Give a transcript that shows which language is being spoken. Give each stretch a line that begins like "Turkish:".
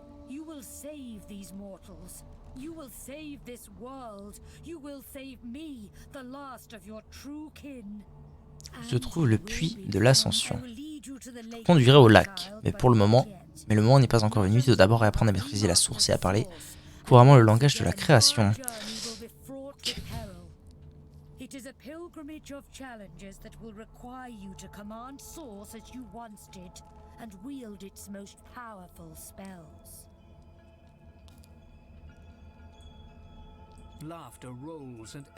English: You will save these mortals. You will save this world. You will save me, the last of your true kin.
French: Je trouve le puits de l'ascension. Je conduirai au lac, mais pour le moment, Mais le moment n'est pas encore venu, il faut d'abord réapprendre à maîtriser la source et à parler couramment le langage de la création.
English: Ok. It is a pilgrimage of challenges that will require you to command Source as you once did, and wield its most powerful spells. Laughter rolls and